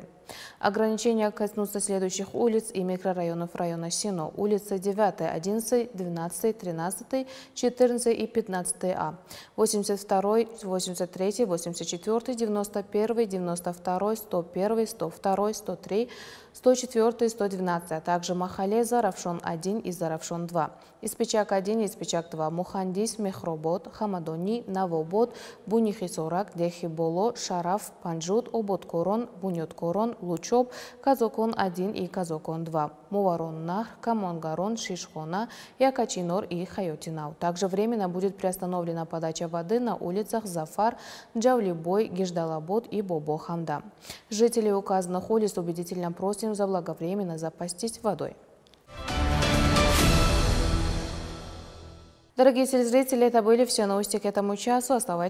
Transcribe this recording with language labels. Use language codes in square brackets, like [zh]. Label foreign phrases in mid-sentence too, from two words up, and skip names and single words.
[ru] Ограничения коснутся следующих улиц и микрорайонов района Сино: улицы 9, 11, 12, 13, 14 и 15А, 82, 83, 84, 91, 92, 101, 102, 103, 104, 112, а также Махале, Заравшон-1 и Заравшон-2, Испечак-1 и Испечак-2, Мухандис, Мехробот, Хамадони, Навобот, Бунихисорак, Дехиболо, Шараф, Панджут, Обот-Корон, Буньот-Корон, Лучоп, Казокон-1 и Казокон-2, Муварон-Нах, Камонгарон, Шишхона, Якачинор и Хайотинау. Также временно будет приостановлена подача воды на улицах Зафар, Джавлибой, Гиждалабот и Бобо-Хамда. Жителей указанных улиц убедительно просим заблаговременно запастись водой. Дорогие телезрители, это были все новости к этому часу.